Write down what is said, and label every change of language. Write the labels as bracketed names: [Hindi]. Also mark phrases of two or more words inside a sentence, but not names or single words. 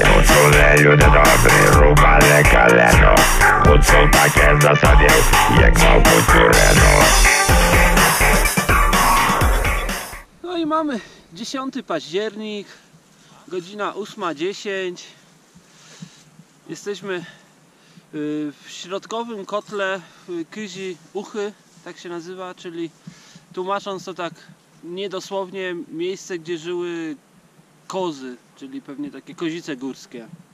[Ukrainian] Були люди добрі, рубали калено. Гуцул таке засадив, як мав курено. [Polish] No i mamy 10 październik, godzina 8:10. Jesteśmy w środkowym kotle Kyzi Uchy, tak się nazywa, czyli tłumacząc to tak niedosłownie, miejsce, gdzie żyły kozy, czyli pewnie takie kozice górskie.